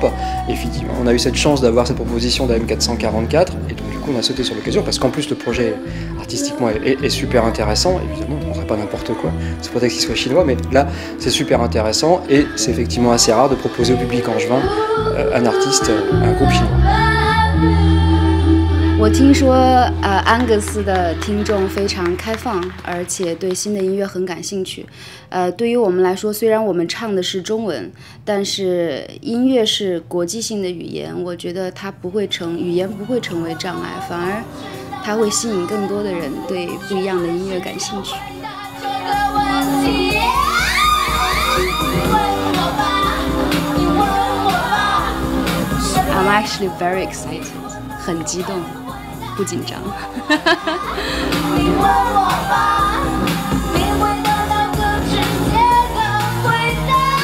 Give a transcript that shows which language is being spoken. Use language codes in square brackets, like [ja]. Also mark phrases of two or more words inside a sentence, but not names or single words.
[fr] Effectivement, on a eu cette chance d'avoir cette proposition d'AM444 et donc du coup on a sauté sur l'occasion parce qu'en plus le projet artistiquement est super intéressant. Évidemment, on ne ferait pas n'importe quoi, c'est pas qu'il soit chinois, mais là c'est super intéressant et c'est effectivement assez rare de proposer au public angevin un artiste, un groupe chinois. [zh] 我听说安格斯的听众非常开放，而且对新的音乐很感兴趣。对于我们来说，虽然我们唱的是中文，但是音乐是国际性的语言，我觉得它语言不会成为障碍，反而它会吸引更多的人对不一样的音乐感兴趣。 [en] I'm actually very excited， [zh] 很激动。不紧张。你问我吧，你会得到更直接的回答。